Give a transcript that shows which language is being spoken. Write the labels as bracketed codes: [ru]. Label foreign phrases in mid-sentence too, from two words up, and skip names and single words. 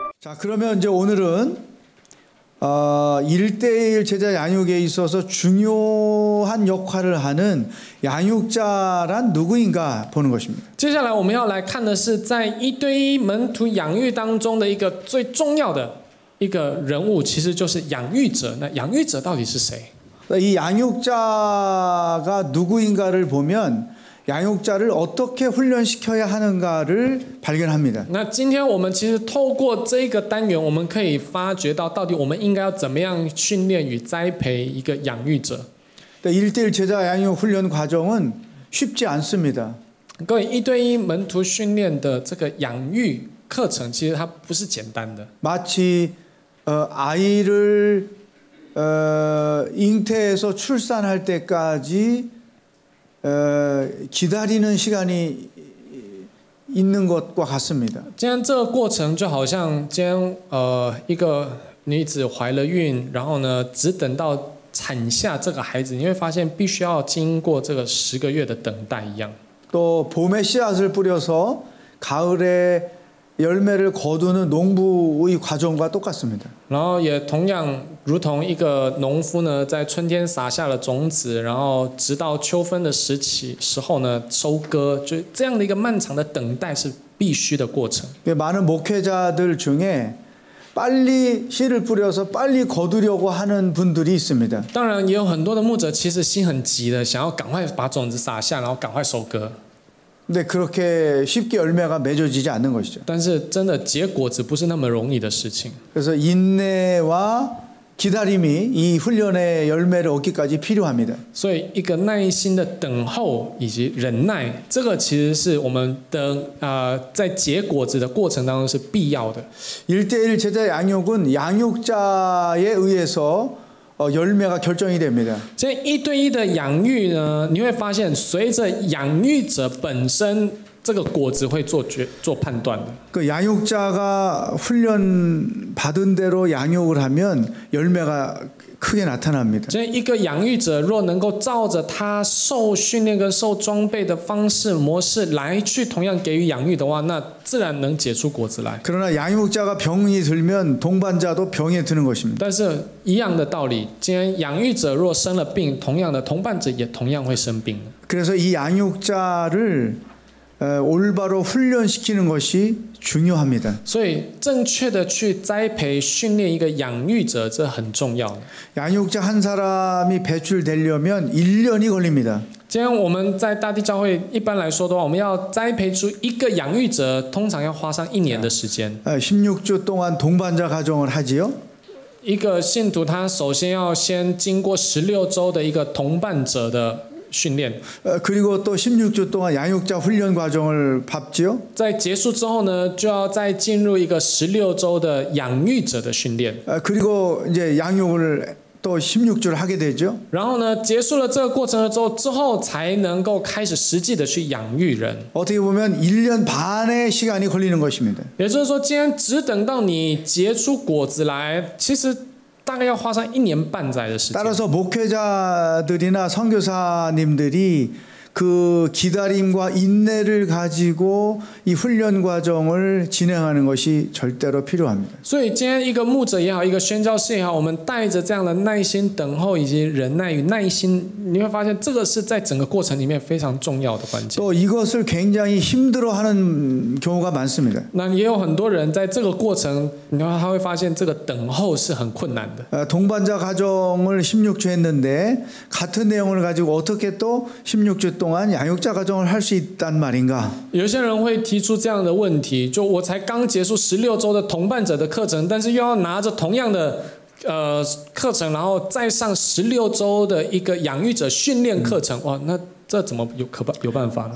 [ko] 자, 그러면 이제 오늘은 1대1 제자 양육에 있어서 중요한 역할을 하는 양육자란 누구인가 보는 것입니다. [zh] 接下来我们要来看的是在一对一门徒养育当中的一个最重要的一个人物，其实就是养育者。那养育者到底是谁？ [ko] 이 양육자가 누구인가를 보면 양육자를 어떻게 훈련시켜야 하는가를 발견합니다. [zh] 那今天我们其实透过这个单元，我们可以发觉到到底我们应该要怎么样训练与栽培一个养育者。 [ko] 1대1 제자 양육 훈련 과정은 쉽지 않습니다. [zh] 各位，一对一门徒训练的这个养育课程，其实它不是简单的。 [ko] 마치 아이를 잉태해서 출산할 때까지 기다리는 시간이 있는 것과 같습니다. [zh] 今天这个过程就好像今天一个女子怀了孕，然后呢，只等到产下这个孩子，你会发现必须要经过这个10个月的等待一样。 [ko] 또 봄에 씨앗을 뿌려서 가을에 열매를 거두는 농부의 과정과 똑같습니다. [zh] 然后也同样如同一个农夫呢，在春天撒下了种子，然后直到秋分的时候呢收割，就这样的一个漫长的等待是必须的过程。 [ko] 많은 목회자들 중에 빨리 씨를 뿌려서 빨리 거두려고 하는 분들이 있습니다. [zh] 当然也有很多的牧者其实心很急的，想要赶快把种子撒下，然后赶快收割。 [ko] 근데 그렇게 쉽게 열매가 맺어지지 않는 것이죠. [zh] 但是真的结果子不是那么容易的事情。 [ko] 그래서 인내와 기다림이 이 훈련의 열매를 얻기까지 필요합니다. [zh] 所以一个耐心的等候以及忍耐，这个其实是我们的在结果子的过程当中是必要的。 [ko] 1대1 제자 양육은 양육자에 의해서 열매가 결정이 됩니다. [zh] 这一对一的养育呢，你会发现随着养育者本身，这个果子会做判断的。 [ko] 그 양육자가 훈련 받은 대로 양육을 하면 열매가 크게 나타납니다. [zh] 这一个养育者若能够照着他受训练跟受装备的方式模式来去同样给予养育的话，那自然能结出果子来。 [ko] 그러나 양육자가 병이 들면 동반자도 병에 드는 것입니다. [zh] 但是一样的道理，今天养育者若生了病，同样的同伴者也同样会生病。 [ko] 그래서 이 양육자를 올바로 훈련시키는 것이 중요합니다. [zh] 所以正确的去栽培训练一个养育者，这很重要。 [ko] 양육자 한 사람이 배출되려면 1년이 걸립니다. [zh] 今天我们在大地教会一般来说的话，我们要栽培出一个养育者，通常要花上1年的时间。 [ko] 16주 동안 동반자 가정을 하지요. [zh] 一个信徒他首先要先经过16周的一个同伴者的训练， [ko] 그리고 또 16주 동안 양육자 훈련 과정을 밟지요. [zh] 在结束之后呢，就要再进入一个16周的养育者的训练。 [ko] 그리고 이제 양육을 또 16주를 하게 되죠. [zh] 然后呢，结束了这个过程之后，才能够开始实际的去养育人。 [ko] 어떻게 보면 1년 반의 시간이 걸리는 것입니다. [zh] 也就是说，今天只等到你结出果子来，其实大概要花上1年半载的时间。 [ko] 따라서 목회자들이나 선교사님들이 그 기다림과 인내를 가지고 이 훈련 과정을 진행하는 것이 절대로 필요합니다. [zh] 所以今天一个牧者也好，一个宣教士也好，我们带着这样的耐心等候以及忍耐与耐心，你会发现这个是在整个过程里面非常重要的关键。 [ko] 또 이것을 굉장히 힘들어하는 경우가 많습니다. [zh] 那也有很多人在这个过程，他会发现这个等候是很困难的。 [ko] 동반자 가정을 16주 했는데 같은 내용을 가지고 어떻게 또 16주 동안 양육자 가정을 할 수 있단 말인가? [zh] 有些人会提出这样的问题，就我才刚结束16周的同伴者的课程，但是又要拿着同样的课程，然后再上16周的一个养育者训练课程，哇，那这怎么有办法呢？